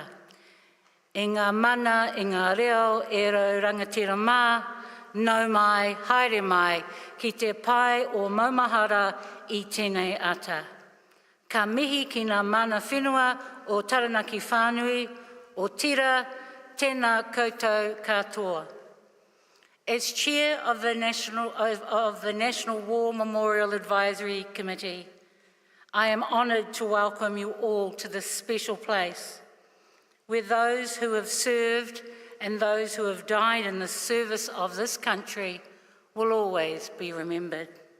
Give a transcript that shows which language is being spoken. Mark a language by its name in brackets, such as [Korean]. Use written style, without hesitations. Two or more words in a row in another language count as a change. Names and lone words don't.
[Māori] E ngā mana, e ngā reo, e rau rangatira mā, nau mai, haere mai, ki te pai o maumahara I tēnei ata. Ka mihi ki ngā mana whenua o Taranaki whānui, o tira, tēnā koutou katoa. [English] As Chair of the National War Memorial Advisory Committee, I am honoured to welcome you all to this special place, where those who have served and those who have died in the service of this country will always be remembered.